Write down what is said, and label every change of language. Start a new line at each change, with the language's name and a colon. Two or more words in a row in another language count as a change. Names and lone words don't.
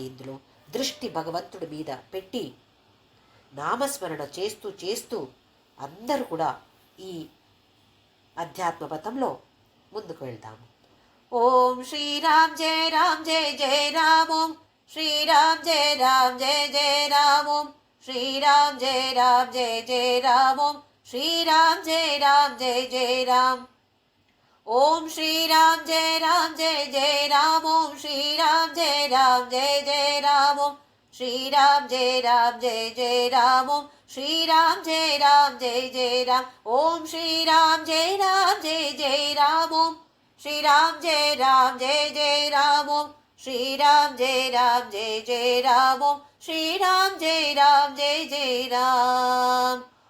Telugu: ఇందులో దృష్టి భగవంతుడి మీద పెట్టి నామస్మరణ చేస్తూ చేస్తూ అందరూ కూడా ఈ అధ్యాత్మ పథంలో ముందుకు వెళ్తాము.
Sanskrit: ओं श्रीराम् जय राम् जय जय राम्, ओं श्रीराम् जय राम् जय जय राम्, ओं श्रीराम जय जय राम ओम श्रीराम जय राम ओम श्रीराम जय राम ओम श्रीराम जय राम ओम श्रीराम जय राम ओम श्रीराम जय राम ओम श्रीराम जय राम ओम श्रीराम जय राम ओम श्रीराम जय राम ओम श्रीराम जय राम